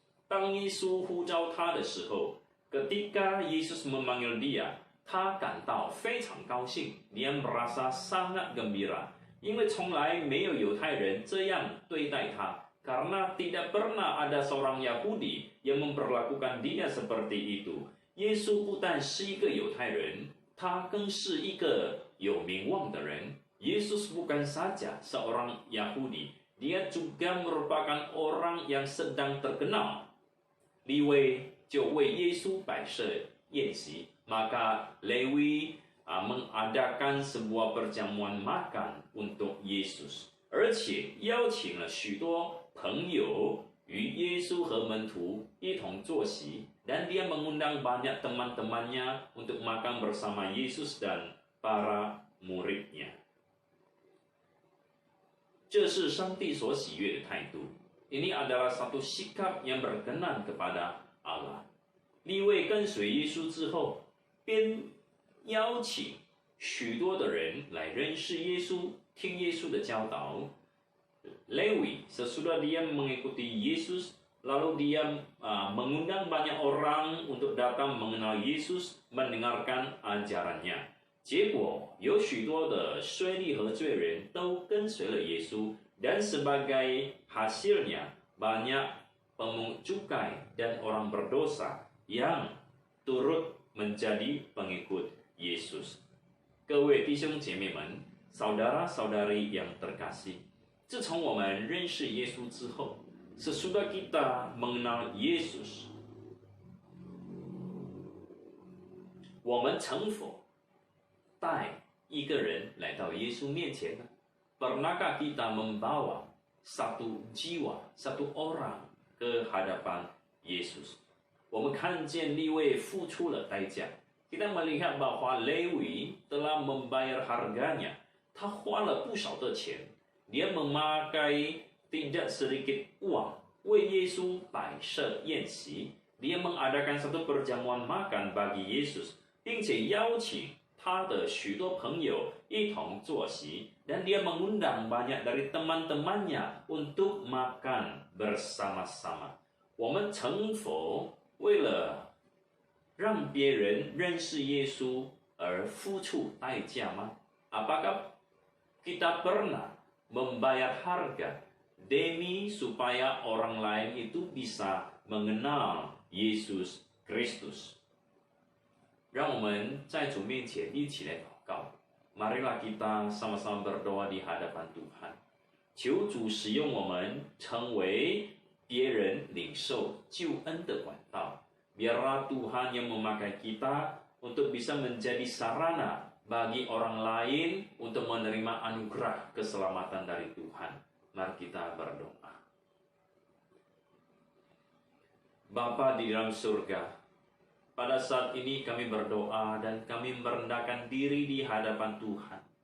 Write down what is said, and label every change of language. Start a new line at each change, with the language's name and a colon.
Chinese: 当耶稣呼召他的时候，
Indonesian: ketika Yesus memanggil dia，
Chinese: 他感到非常高兴，
Indonesian: dia merasa sangat gembira，
Chinese: 因为从来没有犹太人这样对待他，
Indonesian: Karena tidak pernah ada seorang Yahudi yang memperlakukan dia seperti itu.
Chinese: 耶稣不但是一个犹太人，他更是一个有名望的人。
Indonesian: Yesus bukan saja seorang Yahudi, dia juga merupakan orang yang sedang terkenal.
Chinese: 利未就为耶稣摆设宴席，
Indonesian: maka Lewi mengadakan sebuah perjamuan makan untuk Yesus，
Chinese: 而且邀请了许多朋友与耶稣和门徒一同坐席，
Indonesian: dan dia mengundang banyak teman-temannya untuk makan bersama Yesus dan para muridnya.
Chinese: 这是上帝所喜悦的态度。
Indonesian: Ini adalah satu sikap yang berkenan kepada Allah.
Chinese: 利未跟随耶稣之后，便邀请许多的人来认识耶稣，听耶稣的教导。
Indonesian: Lewi sesudah dia mengikuti Yesus, lalu dia mengundang banyak orang untuk datang mengenal Yesus, mendengarkan ajarannya.
Chinese: 结果有许多的税吏和罪人都跟随了耶稣。
Indonesian: Dan sebagai hasilnya banyak pemungut cukai dan orang berdosa yang turut menjadi pengikut Yesus.
Chinese: 各位弟兄姐妹们，
Indonesian: saudara-saudari yang terkasih,
Chinese: 自从我们认识耶稣之后，
Indonesian: sesudah kita mengenal Yesus，
Chinese: 我们曾否带一个人来到耶稣面前呢？
Indonesian: Pernahkah kita membawa satu jiwa, satu orang ke hadapan Yesus?
Chinese: 我们看见利未付出了代价。
Indonesian: Kita melihat bahwa Lewi telah membayar harganya.
Chinese: 他花了不少的钱。
Indonesian: Dia memakai tidak sedikit uang
Chinese: 为耶稣摆设宴席。
Indonesian: Dia mengadakan satu perjamuan makan bagi Yesus，
Chinese: 并且邀请 他的许多朋友一同坐席，
Indonesian: dan dia mengundang banyak dari teman-temannya untuk makan bersama-sama。
Chinese: 我们曾否为了让别人认识耶稣而付出代价吗？
Indonesian: Apakah kita pernah membayar harga demi supaya orang lain itu bisa mengenal Yesus Kristus？
Chinese: 让我们在主面前一起来祷告。
Indonesian: Marilah kita sama-sama berdoa di hadapan Tuhan，
Chinese: 求主使用我们成为别人领受救恩的管道。
Indonesian: Biarlah Tuhan yang memakai kita untuk bisa menjadi sarana bagi orang lain untuk menerima anugerah keselamatan dari Tuhan. Mari kita berdoa. Bapa di dalam surga, pada saat ini kami berdoa dan kami merendahkan diri di hadapan Tuhan.